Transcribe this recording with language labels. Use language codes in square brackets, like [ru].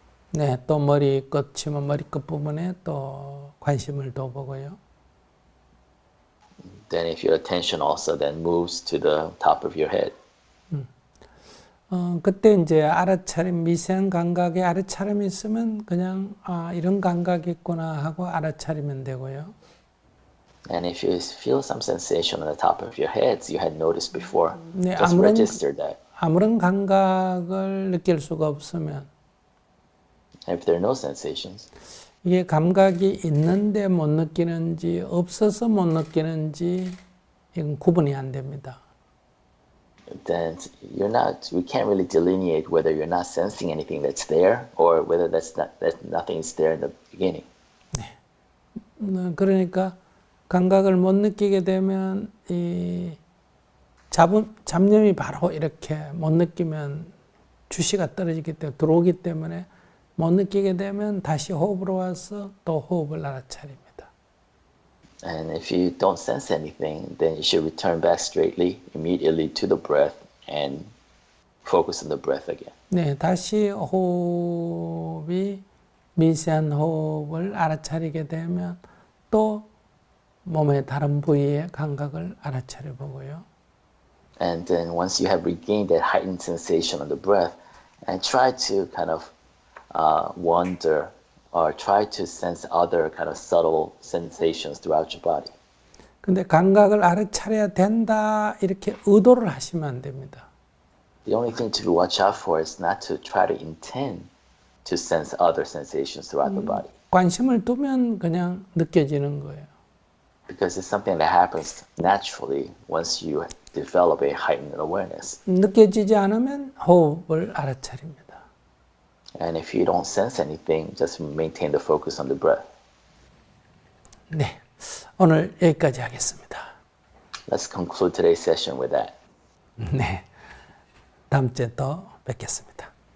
[ko] 네, 또 머리끝이면 머리끝 부분에 또 관심을 둬보고요. [en] Then if your attention also then moves to the top of your head. [ko] 그때 이제 알아차림, 미세한 감각에 알아차림이 있으면 그냥 이런 감각이 있구나 하고 알아차리면 되고요. [en] And if you feel some sensation on the top of your heads you had noticed before, [ko] 네, [en] just register that. [ko] 아무런 감각을 느낄 수가 없으면 [en] If there are no sensations, [ko] 이게 감각이 있는데 못 느끼는지 없어서 못 느끼는지 이건 구분이 안 됩니다. [en] then we can't really delineate whether you're not sensing anything that's there or whether that nothing is there in the beginning. [ko] 그러니까 감각을 못 느끼게 되면 이 잡념이 바로 이렇게 못 느끼면 주시가 떨어지기 때문에 들어오기 때문에 못 느끼게 되면 다시 호흡으로 와서 또 호흡을 알아차립니다. [en] And if you don't sense anything, then you should return back straightly, immediately to the breath and focus on the breath again. [ko] 네, 다시 호흡이 미세한 호흡을 알아차리게 되면 또 몸의 다른 부위의 감각을 알아차려 보고요. [en] And then once you have regained that heightened sensation on the breath, and try to kind of wonder or try to sense other kind of subtle sensations throughout your body. [ko] 근데 감각을 알아차려야 된다 이렇게 의도를 하시면 안 됩니다. [en] The only thing to watch out for is not to try to intend to sense other sensations throughout the body. [ko] 관심을 두면 그냥 느껴지는 거예요. [en] Because it's something that happens naturally once you develop a heightened awareness. [ko] 느껴지지 않으면 호흡을 알아차립니다. [en] And if you don't sense anything, just maintain the focus on the breath. [ko] 네, 오늘 여기까지 하겠습니다. [en] Let's conclude today's session with that. [ko] 네, 다음 주에 또 뵙겠습니다.